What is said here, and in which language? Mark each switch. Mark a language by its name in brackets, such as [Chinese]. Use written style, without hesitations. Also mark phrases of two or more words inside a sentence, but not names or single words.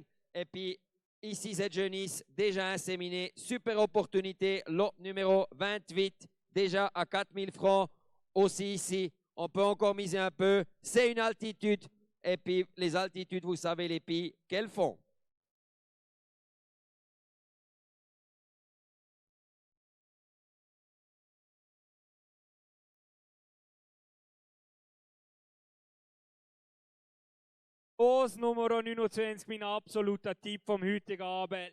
[French] Et puis ici, cette jeunesse déjà inséminée. Super opportunité. Lot numéro 28, déjà à 4000 francs. Aussi ici, on peut encore miser un peu. C'est une altitude. Et puis les altitudes, vous savez les filles qu'elles font. [German] Los Nummer 29, mein absoluter Tipp vom heutigen Abend.